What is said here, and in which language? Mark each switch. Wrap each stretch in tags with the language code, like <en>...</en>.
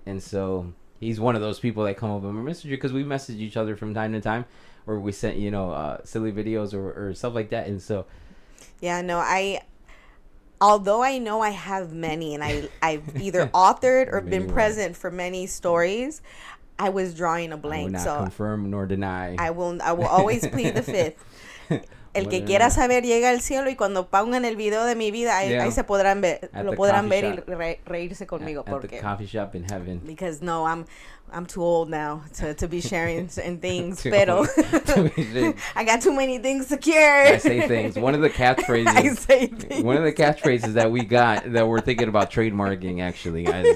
<en>And so he's one of those people that come up on my messenger, because we message each other from time to time, or we sent, you know, silly videos or stuff like that. And so yeah, no, although I know I have many, and I've either authored or been present for many stories, I was drawing a blank. I will not so confirm nor deny. I will always plead the fifth.</en> <es>El que quiera saber llega al cielo, y cuando pongan el video de mi vida, ahí se podrán ver, lo podrán ver y reírse conmigo.</es> <en>At the coffee shop in heaven. Because no, I'm too old now to be sharing certain things.</en> <es>Pero</es> <en>I got too many things to cure. I say things. One of the catchphrases that we got that we're thinking about trademarking, actually, guys.</en>